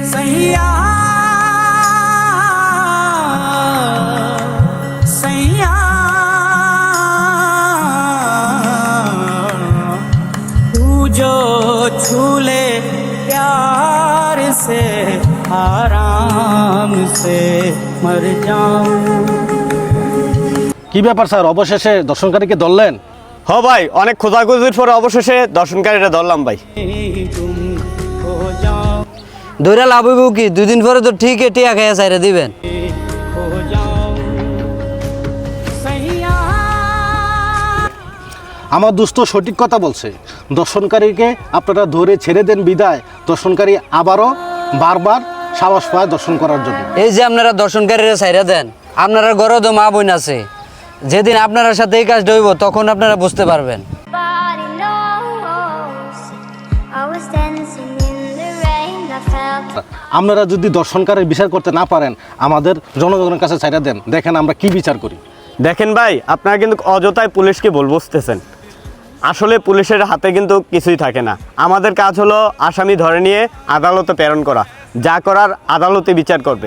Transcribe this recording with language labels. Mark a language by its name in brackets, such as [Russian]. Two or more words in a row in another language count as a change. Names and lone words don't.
[Hindi] सैया सैया तू जो छूले प्यार से आराम से मर जाऊं। [Bangla] কি ব্যাপার স্যার, অবশেষে দর্শনকারীকে ধরলেন? হ ভাই, অনেক খোঁজাখুঁজির পরে অবশেষে দর্শনকারীরা ধরলাম ভাই। [Hindi] तुम हो जाओ [Bangla] ধরে লাভ হইব কি? 2 দিন পরে তো ঠিক টিয়া খাইয়া চাইরা দিবেন। [Hindi] हो जाओ सैया। [Bangla] আমার দোস্ত সঠিক কথা বলছে। দর্শনকারীকে আপনারা ধরে ছেড়ে দেন বিদায় দর্শনকারী আবারও বারবার সাহস পায় দর্শন করার জন্য। এই যে আপনারা দর্শনকারীরা চাইরা দেন, আপনারা ঘরে তো মা বোন আছে, যেদিন আপনার সাথে এই কাজটা হইব তখন আপনারা বুঝতে পারবেন। [English] Nobody knows. I was dancing in the rain. I felt [Bangla] আপনারা যদি দর্শনকারীর বিচার করতে না পারেন আমাদের জনগণের কাছে ছাইরা দেন, দেখেন আমরা কি বিচার করি। দেখেন ভাই, আপনারা কিন্তু অযথায় পুলিশকে ভুল বুঝতেছেন। আসলে পুলিশের হাতে কিন্তু কিছুই থাকে না। আমাদের কাজ হলো আসামি ধরে নিয়ে আদালতে প্রেরণ করা, যা করার আদালতে বিচার করবে।